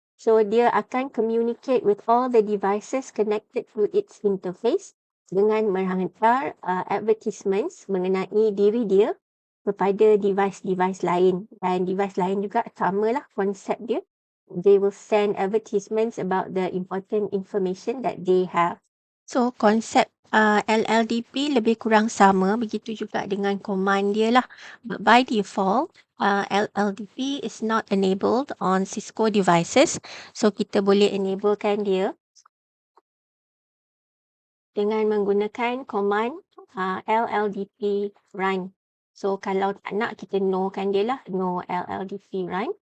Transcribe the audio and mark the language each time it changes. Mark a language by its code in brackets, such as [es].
[en] So [ms] dia akan [en] communicate with all the devices connected to its interface [ms] dengan menghantar [en] advertisements [ms] mengenai diri dia kepada device-device lain. Dan device lain juga samalah konsep dia. [en] They will send advertisements about the important information that they have. [ms] So, konsep LLDP lebih kurang sama, begitu juga dengan command dia lah. [en] But by default, LLDP is not enabled on Cisco devices. [ms] So, kita boleh enablekan dia dengan menggunakan command LLDP run. So, kalau tak nak, kita no kan dia lah, no LLDP run.